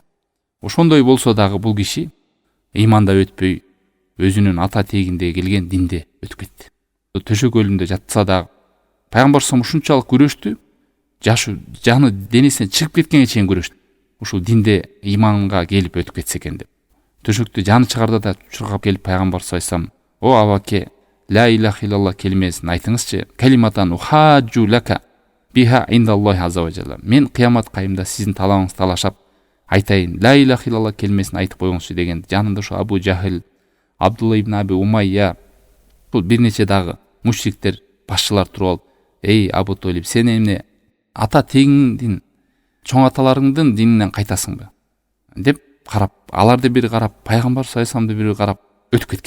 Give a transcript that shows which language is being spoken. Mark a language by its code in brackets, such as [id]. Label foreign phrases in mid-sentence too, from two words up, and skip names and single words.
[ky] Ошондой болсо дагы бул киши ыйманда өтпөй, өзүнүн ата тегинде келген динде өтүп кетти. Төшөк өлүмдө жатса дагы пайгамбар [ar] صلى الله عليه وسلم [ky] ушунчалык күрөштү, жаны денесинен чыгып кеткенге чейин күрөштү. Ушул динде ыйманга келип өтүп кетсе экен деп. Төшөктө жаны чыгарда да чуркап келип пайгамбар [ar] صلى الله عليه وسلم: [ky] "О абаке, [ar] لا إله إلا الله [ky] келмесин айтыңызчы. [ar] كلمة أحاج لك بها عند الله عز وجل. [ky] Мен кыямат кайымда сиздин талабыңызды талашап айтайын, [ar] لا إله إلا الله [ky] келмесин айтып коюңузчу" деген. Жанында ошо Абу Жахил, Абдулла ибн Аби Умайя, бул бир нече дагы мушриктер башчылар туруп алып: "Эй Абу Толип, сен эмне ата тегиңдин, чоң аталарыңдын дининен кайтасыңбы?" деп карап, аларды бири карап, пайгамбар [ar] صلى الله عليه وسلم [ky] бири карап өтүп кеткен.